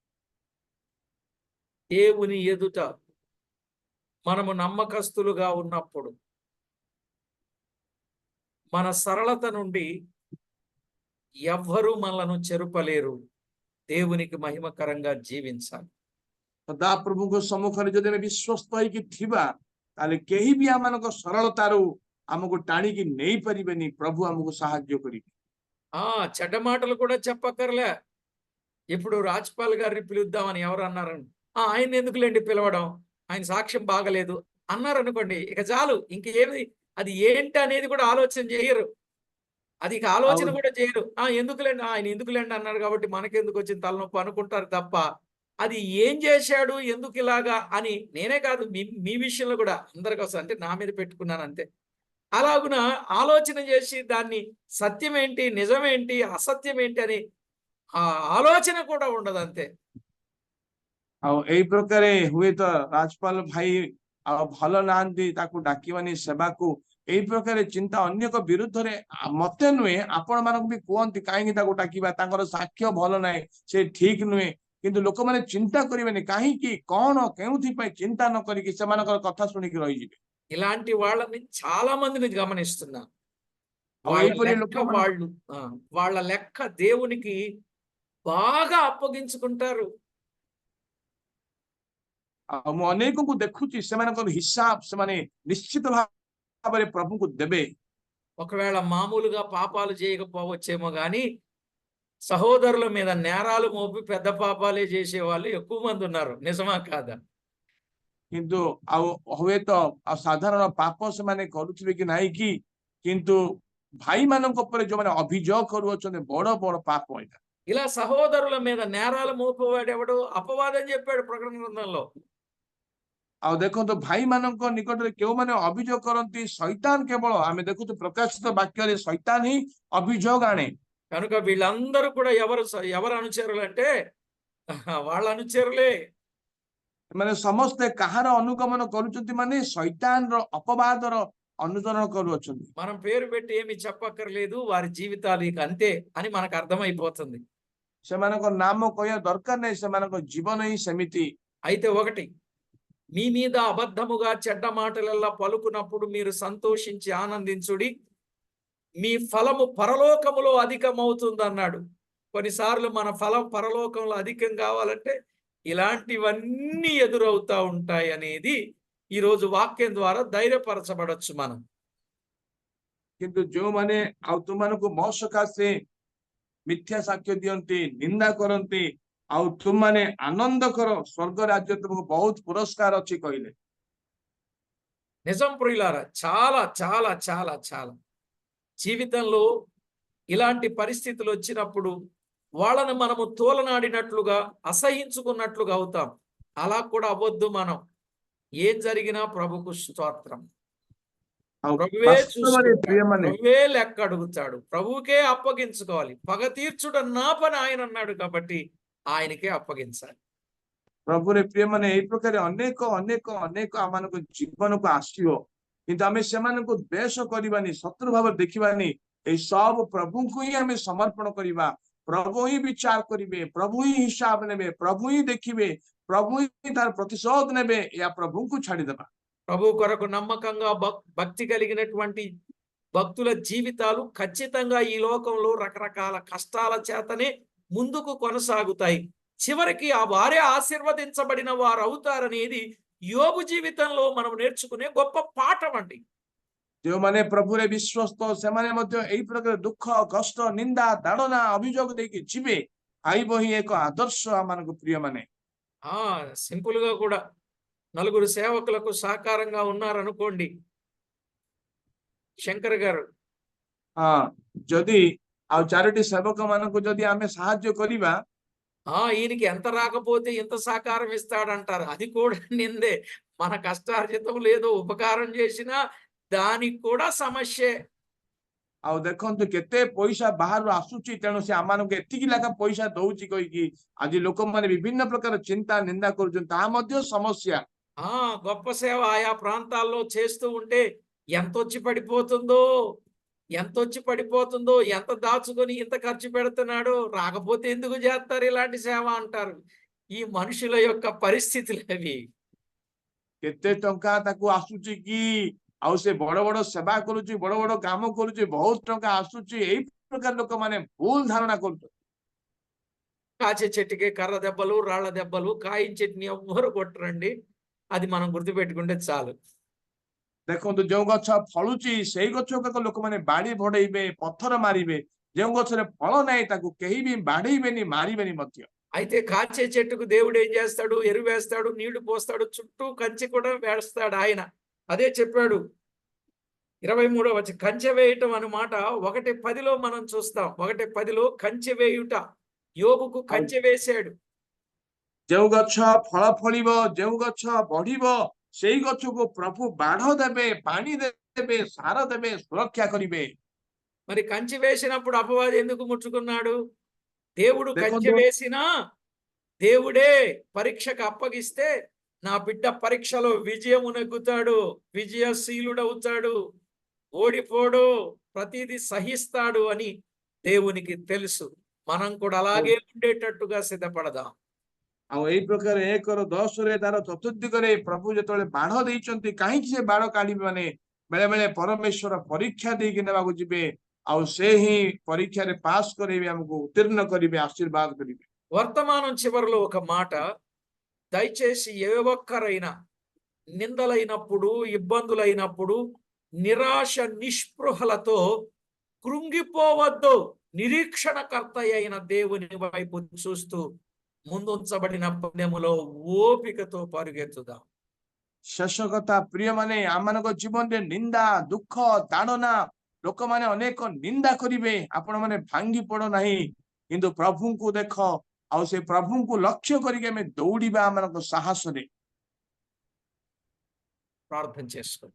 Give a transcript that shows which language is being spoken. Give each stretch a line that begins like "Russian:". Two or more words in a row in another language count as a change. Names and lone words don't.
Telugu: దేవుని ఎదుట మనము నమ్మకస్తులుగా ఉన్నప్పుడు మన సరళత నుండి ఎవ్వరూ మనలను చెరుపలేరు. దేవునికి మహిమకరంగా జీవించాలి.
Odia: ସଦା ପ୍ରଭୁଙ୍କ ସମ୍ମୁଖରେ ଯଦି ଆମେ ବିଶ୍ୱସ୍ତ ହେଇକି ଥିବା, ତାହେଲେ କେହି ବି ଆମମାନଙ୍କ ସରଳତାରୁ ଆମକୁ ଟାଣିକି ନେଇପାରିବେନି। ପ୍ରଭୁ ଆମକୁ ସାହାଯ୍ୟ କରିବେ।
Telugu: చెడ్డ మాటలు కూడా చెప్పక్కర్లే. ఇప్పుడు రాజ్పాల్ గారిని పిలుద్దామని ఎవరు అన్నారని, ఆయన ఎందుకులేండి పిలవడం, ఆయన సాక్ష్యం బాగలేదు అన్నారనుకోండి, ఇక చాలు. ఇంకేమి అది ఏంటి అనేది కూడా ఆలోచన చేయరు. అది ఇక ఆలోచన అవును, కూడా చేయరు. ఎందుకులేండి, ఆయన ఎందుకులేండి అన్నాడు కాబట్టి మనకెందుకు వచ్చిన తలనొప్పి అనుకుంటారు తప్ప, అది ఏం చేశాడు, ఎందుకు ఇలాగా అని. నేనే కాదు, మీ విషయంలో కూడా అందరికీ వస్తుంది. అంటే నా మీద పెట్టుకున్నాను అంతే. అలాగున ఆలోచన చేసి దాన్ని సత్యం ఏంటి, నిజమేంటి, అసత్యం ఏంటి అని ఆ ఆలోచన కూడా ఉండదు అంతే.
Odia: ଆଉ ଏଇ ପ୍ରକାରେ ହୁଏତ ରାଜପାଲ ଭାଇ ଆଉ ଭଲ ନାହାନ୍ତି, ତାକୁ ଡାକିବାନି ସେବାକୁ, ଏଇ ପ୍ରକାର ଚିନ୍ତା ଅନେକ ବିରୁଦ୍ଧରେ ମତେ ନୁହେଁ ଆପଣ ମାନଙ୍କୁ ବି କୁହନ୍ତି କାହିଁକି ତାକୁ ଡାକିବା, ତାଙ୍କର ସାକ୍ଷ୍ୟ ଭଲ ନାହିଁ, ସେ ଠିକ ନୁହେଁ। କିନ୍ତୁ ଲୋକମାନେ ଚିନ୍ତା କରିବେନି କାହିଁକି, କଣ, କେଉଁଥିପାଇଁ ଚିନ୍ତା ନ କରିକି ସେମାନଙ୍କର କଥା ଶୁଣିକି ରହିଯିବେ।
Telugu: ఇలాంటి వాళ్ళని చాలా మందిని గమనిస్తున్నా.
Odia: ଆଉ
Telugu: వాళ్ళ
Odia: ଏଇପରି
Telugu: లెక్క
Odia: ଲୋକମାନଙ୍କୁ
Telugu: వాళ్ళు వాళ్ళ లెక్క దేవునికి బాగా అప్పగించుకుంటారు.
Odia: ମୁଁ ଅନେକଙ୍କୁ ଦେଖୁଛି ସେମାନଙ୍କର ହିସାବ ସେମାନେ ନିଶ୍ଚିତ ଭାବରେ ପ୍ରଭୁଙ୍କୁ ଦେବେ।
Telugu: ఒకవేళ మామూలుగా పాపాలు చేయకపోవచ్చేమో గాని సహోదరుల మీద నేరాలు మోపి పెద్ద పాపాలే చేసేవాళ్ళు ఎక్కువ మంది ఉన్నారు. నిజమా కాదా?
Odia: କିନ୍ତୁ ଆଉ ହୁଏତ ଆଉ ସାଧାରଣ ପାପ ସେମାନେ କରୁଥିବେ କି ନାହିଁ କି, କିନ୍ତୁ ଭାଇମାନଙ୍କ ଉପରେ ଯୋଉମାନେ ଅଭିଯୋଗ କରୁଅଛନ୍ତି ବଡ ବଡ ପାପ ଏଇଟା।
Telugu: ఇలా సహోదరుల మీద నేరాలు మోపేవాడు ఎవడు? అపవాదం చెప్పాడు ప్రకటన గ్రంథంలో.
Odia: ଆଉ ଦେଖନ୍ତୁ ଭାଇମାନଙ୍କ ନିକଟରେ କେଉଁମାନେ ଅଭିଯୋଗ କରନ୍ତି, ଶୈତାନ କେବଳ, ଆମେ ଦେଖୁଛୁ ପ୍ରକାଶିତ ବାକ୍ୟରେ ଶୈତାନ ହିଁ ଅଭିଯୋଗ ଆଣେ।
Telugu: కనుక వీళ్ళందరూ కూడా ఎవరు అనుచరులు అంటే వాళ్ళ అనుచరులే.
Odia: ମାନେ ସମସ୍ତେ କାହାର ଅନୁଗମନ କରୁଛନ୍ତି, ମାନେ ଶୈତାନର ଅପବାଦର ଅନୁସରଣ କରୁଅଛନ୍ତି।
Telugu: మనం పేరు పెట్టి ఏమి చెప్పక్కర్లేదు, వారి జీవితాలు ఇక అంతే అని మనకు అర్థమైపోతుంది.
Odia: ସେମାନଙ୍କ ନାମ କହିବା ଦରକାର ନାହିଁ, ସେମାନଙ୍କ ଜୀବନ ହିଁ ସେମିତି।
Telugu: అయితే ఒకటి, మీ మీద అబద్ధముగా చెడ్డ మాటలెల్లా పలుకునప్పుడు మీరు సంతోషించి ఆనందించుడి, మీ ఫలము పరలోకములో అధికమవుతుందన్నాడు. కొన్నిసార్లు మన ఫలం పరలోకంలో అధికం కావాలంటే ఇలాంటివన్నీ ఎదురవుతా ఉంటాయి అనేది ఈరోజు వాక్యం ద్వారా ధైర్యపరచబడొచ్చు మనం.
Odia: କିନ୍ତୁ ଯୋଉମାନେ ଆଉ ତୁମମାନଙ୍କୁ ମୋ ସକାଶେ ମିଥ୍ୟା ସାକ୍ଷ୍ୟ ଦିଅନ୍ତି, ନିନ୍ଦା କରନ୍ତି, ଆଉ ତୁମମାନେ ଆନନ୍ଦ କର, ସ୍ୱର୍ଗ ରାଜ୍ୟ ତୁମକୁ ବହୁତ ପୁରସ୍କାର ଅଛି କହିଲେ।
Telugu: నిజం ప్రియులారా, చాలా చాలా చాలా చాలా జీవితంలో ఇలాంటి పరిస్థితులు వచ్చినప్పుడు వాళ్ళను మనము తోలనాడినట్లుగా, అసహించుకున్నట్లుగా అవుతాం. అలా కూడా అవ్వద్దు మనం. ఏం జరిగినా ప్రభుకు స్తోత్రం.
Odia: ଆଉ
Telugu: ప్రభువే
Odia: ବାସ୍ତବରେ
Telugu: చూసుకుంటాడు,
Odia: ପ୍ରିୟମାନେ,
Telugu: ప్రభువే లెక్క అడుగుతాడు, ప్రభువుకే అప్పగించుకోవాలి. పగ తీర్చుట నా పని ఆయన అన్నాడు కాబట్టి ఆయనకే అప్పగించాలి.
Odia: ପ୍ରଭୁରେ ପ୍ରିୟମାନେ, ଏଇ ପ୍ରକାର ଅନେକ ଅନେକ ଅନେକ ଆମମାନଙ୍କ ଜୀବନକୁ ଆସିବ, କିନ୍ତୁ ଆମେ ସେମାନଙ୍କୁ ଦ୍ୱେଷ କରିବାନି, ଶତ୍ରୁ ଭାବରେ ଦେଖିବାନି। ଏଇ ସବୁ ପ୍ରଭୁଙ୍କୁ ହିଁ ଆମେ ସମର୍ପଣ କରିବା। ପ୍ରଭୁ ହିଁ ବିଚାର କରିବେ, ପ୍ରଭୁ ହିଁ ହିସାବ ନେବେ, ପ୍ରଭୁ ହିଁ ଦେଖିବେ, ପ୍ରଭୁ ହିଁ ତାର ପ୍ରତିଶୋଧ ନେବେ। ଏହା ପ୍ରଭୁଙ୍କୁ ଛାଡ଼ିଦେବା।
Telugu: ప్రభు కొరకు నమ్మకంగా భక్తి కలిగినటువంటి భక్తుల జీవితాలు ఖచ్చితంగా ఈ లోకంలో రకరకాల కష్టాల చేతనే ముందుకు కొనసాగుతాయి. చివరికి ఆ వారే ఆశీర్వదించబడిన వారు అవుతారనేది యోబు జీవితంలో మనం నేర్చుకునే గొప్ప పాఠం అండి.
Odia: ଯେଉଁମାନେ ପ୍ରଭୁରେ ବିଶ୍ୱସ୍ତ ସେମାନେ ମଧ୍ୟ ଏଇ ପ୍ରକାର ଦୁଃଖ କଷ୍ଟ ନିନ୍ଦା ତାଡ଼ନା ଅଭିଯୋଗ ଦେଇକି ଯିବେ ଆଇବ ହିଁ ଏକ ଆଦର୍ଶ ଆମମାନଙ୍କୁ ପ୍ରିୟମାନେ।
Telugu: ఆ సింపుల్ గా కూడా నలుగురు సేవకులకు సహకారంగా ఉన్నారనుకోండి శంకర్ గారు.
Odia: ହଁ ଯଦି ଆଉ 4ଟି ସେବକ ମାନଙ୍କୁ ଯଦି ଆମେ ସାହାଯ୍ୟ କରିବା
Telugu: ఈయనకి ఎంత రాకపోతే ఇంత సహకారం ఇస్తాడంటారు. అది కూడా నిందే. మన కష్టార్జితం లేదో ఉపకారం చేసినా దానికి కూడా సమస్యే.
Odia: ଆଉ ଦେଖନ୍ତୁ କେତେ ପଇସା ବାହାରୁ ଆସୁଛି ତେଣୁ ସେ ଆମମାନଙ୍କୁ ଏତିକି ଲେଖା ପଇସା ଦଉଛି କହିକି ଆଜି ଲୋକମାନେ ବିଭିନ୍ନ ପ୍ରକାର ଚିନ୍ତା ନିନ୍ଦା କରୁଛନ୍ତି ତାହା ମଧ୍ୟ ସମସ୍ୟା।
Telugu: ఆ గొప్ప సేవ ఆయా ప్రాంతాల్లో చేస్తూ ఉంటే ఎంతొచ్చి పడిపోతుందో, ఎంతొచ్చి పడిపోతుందో, ఎంత దాచుకొని ఇంత ఖర్చు పెడుతున్నాడో, రాకపోతే ఎందుకు చేస్తారు ఇలాంటి సేవ అంటారు. ఈ మనుషుల యొక్క పరిస్థితులు అవి.
Odia: କେତେ ଟଙ୍କା ତାକୁ ଆସୁଛି କି ଆଉ ସେ ବଡ ବଡ ସେବା କରୁଛି ବଡ ବଡ କାମ କରୁଛି ବହୁତ ଟଙ୍କା ଆସୁଛି ଏଇ ପ୍ରକାର ଲୋକମାନେ ଭୁଲ ଧାରଣା କରୁଛନ୍ତି।
Telugu: కాచే చెట్టుకి కర్ర దెబ్బలు, రాళ్ల దెబ్బలు, కాయిన చెట్టుని ఎవ్వరు కొట్టరండి. అది మనం గుర్తుపెట్టుకుంటే చాలు.
Odia: ଦେଖନ୍ତୁ ଯୋଉ ଗଛ ଫଳୁଛି ସେଇ ଗଛକୁ ଲୋକମାନେ ବାଡି ଭଡେଇବେ ପଥର ମାରିବେ ଯେଉଁ ଗଛରେ ଫଳ ନାହିଁ ତାକୁ କେହି ବି ବାଡେଇବେନି ମାରିବେନି ମଧ୍ୟ।
Telugu: అయితే కాచే చెట్టుకు దేవుడు ఏం చేస్తాడు? ఎరువేస్తాడు, నీళ్లు పోస్తాడు, చుట్టూ కంచె కూడా వేస్తాడు ఆయన. అదే చెప్పాడు 23వ వచనం, కంచె వేయటం అన్నమాట 1:10లో మనం చూస్తాం. 1:10లో కంచె వేయుట. యోబుకు
Odia: ଆଉ
Telugu: కంచె వేశాడు.
Odia: ଯେଉଁ ଗଛ ଫଳ ଫଳିବ ଯେଉଁ ଗଛ ବଢିବ ସେଇ ଗଛକୁ ପ୍ରଭୁ ବାଢ ଦେବେ ପାଣି ଦେବେ ସାର ଦେବେ ସୁରକ୍ଷା କରିବେ।
Telugu: మరి కంచె వేసినప్పుడు అపవాది ఎందుకు ముట్టుకున్నాడు? దేవుడు కంచె
Odia: ଦେଖନ୍ତୁ
Telugu: వేసినా దేవుడే పరీక్షకు అప్పగిస్తే నా బిడ్డ పరీక్షలో విజయము నెగ్గుతాడు, విజయశీలుడవుతాడు, ఓడిపోడు, ప్రతిదీ సహిస్తాడు అని దేవునికి తెలుసు. మనం కూడా అలాగే ఉండేటట్టుగా సిద్ధపడదాం.
Odia: ଆଉ ଏଇ ପ୍ରକାର 1:10ରେ ତାର ଚତୁର୍ଦିଗରେ ପ୍ରଭୁ ଯେତେବେଳେ ବାଢ ଦେଇଛନ୍ତି କାହିଁକି ସେ ବାଢ କାଢିବେ ମାନେ ବେଳେ ବେଳେ ପରମେଶ୍ୱର ପରୀକ୍ଷା ଦେଇକି ନେବାକୁ ଯିବେ ଆଉ ସେ ହିଁ ପରୀକ୍ଷାରେ ପାସ୍ କରେଇବେ ଆମକୁ ଉତ୍ତୀର୍ଣ୍ଣ କରିବେ ଆଶୀର୍ବାଦ କରିବେ।
Telugu: వర్తమానం చివరిలో ఒక మాట, దయచేసి ఏ ఒక్కరైనా నిందలైనప్పుడు, ఇబ్బందులైనప్పుడు నిరాశ నిస్పృహలతో కృంగిపోవద్దు. నిరీక్షణకర్త అయిన దేవుని వైపు చూస్తూ ముందుంచబడిన పందెములో ఓపికతో పరుగెత్తుదాం.
Odia: ଶେଷ କଥା ପ୍ରିୟମାନେ ଆମମାନଙ୍କ ଜୀବନରେ ନିନ୍ଦା ଦୁଃଖ ତାଡ଼ନା ଲୋକମାନେ ଅନେକ ନିନ୍ଦା କରିବେ ଆପଣମାନେ ଭାଙ୍ଗି ପଡ ନାହିଁ କିନ୍ତୁ ପ୍ରଭୁଙ୍କୁ ଦେଖ ଆଉ ସେ ପ୍ରଭୁଙ୍କୁ ଲକ୍ଷ୍ୟ କରିକି ଆମେ ଦୌଡ଼ିବା ଆମମାନଙ୍କ ସାହସରେ।
Telugu: ప్రార్థన చేసుకోండి.